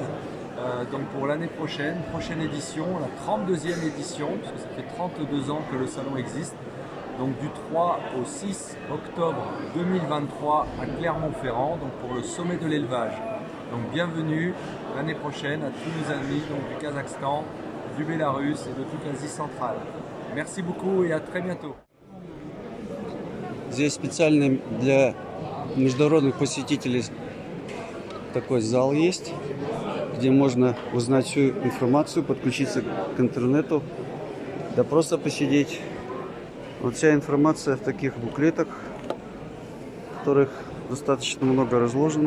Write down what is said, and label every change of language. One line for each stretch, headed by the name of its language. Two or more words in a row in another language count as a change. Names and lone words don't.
French: Pour l'année prochaine édition, la 32e édition, puisque ça fait 32 ans que le salon existe, du 3 au 6 octobre 2023 à Clermont-Ferrand, pour le sommet de l'élevage. Bienvenue l'année prochaine à tous nos amis du Kazakhstan, du Bélarus et de toute l'Asie centrale. Merci beaucoup et à très bientôt.
Russian: Здесь специально для международных посетителей такой зал есть, где можно узнать всю информацию, подключиться к интернету, да просто посидеть. Вот вся информация в таких буклетах, в которых достаточно много разложено.